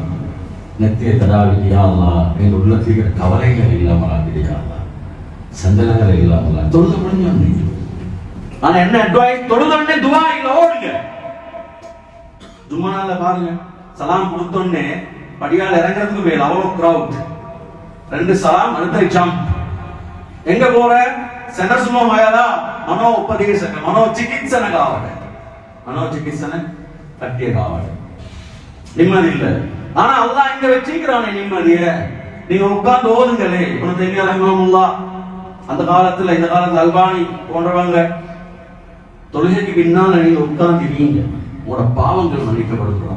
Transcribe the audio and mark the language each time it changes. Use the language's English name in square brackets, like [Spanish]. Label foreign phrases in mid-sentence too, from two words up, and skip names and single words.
[Tamil] நெத்திய தடாவி [Arabic] يا الله, [Tamil] என் உள்ளத்தில் கவலைகள் இல்லாமல் ஆக்கிடு [Arabic] يا الله, [Tamil] சந்தனங்கள் இல்லாமல். தொழுது முடிஞ்சு ஆனா என்ன அட்வைஸ்? தொழுதோடனே துஆ இல்ல, ஓடுங்க. ஜும்மால பாருங்க, சலாம் கொடுத்தோடனே படியால இறங்குறதுக்கு மேல அவ்வளவு கிரவுட். 2 சலாம், அடுத்த ஜம்ப். எங்க போற? [Sinhala] සැනසුම හොයලා මනෝ උපදේශක, මනෝ චිකිත්සන ගාවට, මනෝ චිකිත්සන කට්ටිය ගාවට. [Tamil] நிம்மதி இல்ல. ஆனா அல்லாஹ் இங்க வச்சிருக்கானே நிம்மதிய. நீங்க உட்கார்ந்து ஓதுங்களே. இப்னு தய்மிய்யா ரஹ்மத்துல்லாஹ் அந்த காலத்துல, இந்த காலத்துல அல்பானி போன்றவங்க, தொழுகைக்கு பின்னால நீங்க உட்கார்ந்துவீங்க, உங்களோட பாவங்கள் மன்னிக்கப்படுகிறாங்க.